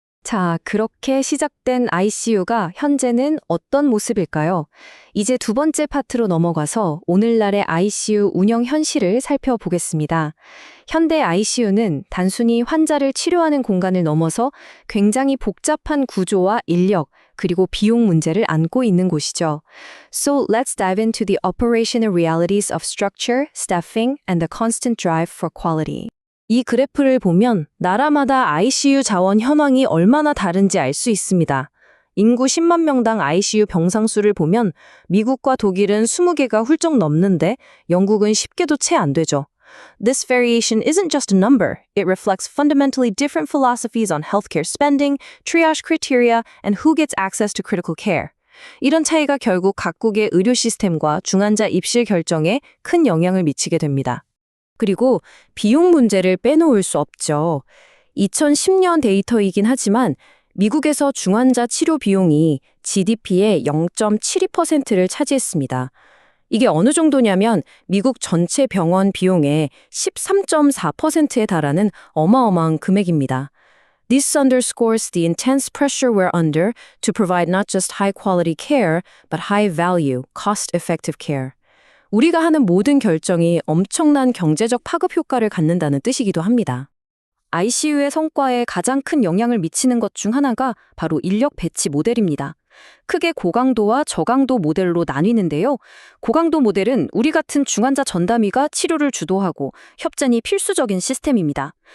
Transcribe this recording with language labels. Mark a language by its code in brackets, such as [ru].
[ko] 자, 그렇게 시작된 ICU가 현재는 어떤 모습일까요? 이제 두 번째 파트로 넘어가서 오늘날의 ICU 운영 현실을 살펴보겠습니다. 현대 ICU는 단순히 환자를 치료하는 공간을 넘어서 굉장히 복잡한 구조와 인력, 그리고 비용 문제를 안고 있는 곳이죠. [en] So let's dive into the operational realities of structure, staffing, and the constant drive for quality. [ko] 이 그래프를 보면 나라마다 ICU 자원 현황이 얼마나 다른지 알 수 있습니다. 인구 10만 명당 ICU 병상 수를 보면 미국과 독일은 20개가 훌쩍 넘는데 영국은 10개도 채 안 되죠. [en] This variation isn't just a number. It reflects fundamentally different philosophies on healthcare spending, triage criteria, and who gets access to critical care. [ko] 이런 차이가 결국 각국의 의료 시스템과 중환자 입실 결정에 큰 영향을 미치게 됩니다. 그리고 비용 문제를 빼놓을 수 없죠. 2010년 데이터이긴 하지만 미국에서 중환자 치료 비용이 GDP의 0.72%를 차지했습니다. 이게 어느 정도냐면 미국 전체 병원 비용의 13.4%에 달하는 어마어마한 금액입니다. [en] This underscores the intense pressure we're under to provide not just high-quality care, but high-value, cost-effective care. [ko] 우리가 하는 모든 결정이 엄청난 경제적 파급 효과를 갖는다는 뜻이기도 합니다. ICU의 성과에 가장 큰 영향을 미치는 것 중 하나가 바로 인력 배치 모델입니다. 크게 고강도와 저강도 모델로 나뉘는데요. 고강도 모델은 우리 같은 중환자 전담의가 치료를 주도하고 협진이 필수적인 시스템입니다.